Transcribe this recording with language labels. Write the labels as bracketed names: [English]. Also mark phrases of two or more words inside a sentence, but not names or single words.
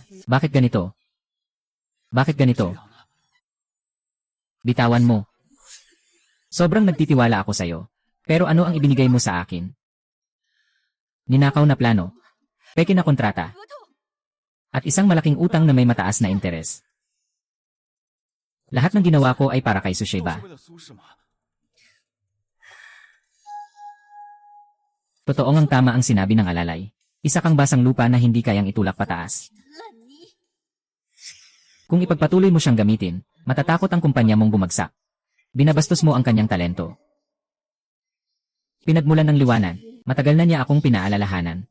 [Filipino] Bakit ganito? Bakit ganito? Bitawan mo. Sobrang nagtitiwala ako sa'yo. Pero ano ang ibinigay mo sa akin? Ninakaw na plano, peke na kontrata, [Chinese] 合同， [Filipino] at isang malaking utang na may mataas na interes. Lahat ng ginawa ko ay para kay [Chinese] 都是 [Filipino] Susheba. [Chinese] 为了苏轼吗？ [Filipino] Totoong ang tama ang sinabi ng alalay. Isa kang basang lupa na hindi kayang itulak pataas. [Chinese] 烂泥， [Filipino] Kung ipagpatuloy mo siyang gamitin, matatakot ang kumpanya mong bumagsak. Binabastos mo ang kanyang talento. Pinagmulan ng liwanag, matagal na niya akong pinaalalahanan.